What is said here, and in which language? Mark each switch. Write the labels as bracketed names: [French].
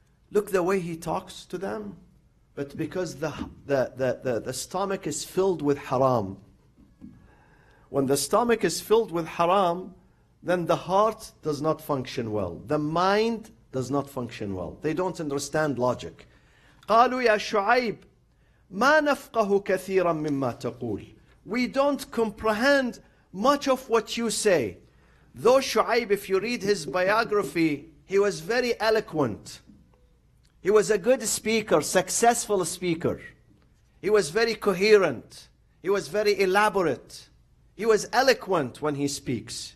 [English] Look the way he talks to them. But because the stomach is filled with haram. When the stomach is filled with haram, then the heart does not function well. The mind does not function well. They don't understand logic. [Arabic] قالوا يا شعيب ما نفقه كثيرا مما تقول. [English] We don't comprehend much of what you say. Though Shu'aib, if you read his biography, he was very eloquent. He was a good speaker, successful speaker. He was very coherent. He was very elaborate. He was eloquent when he speaks.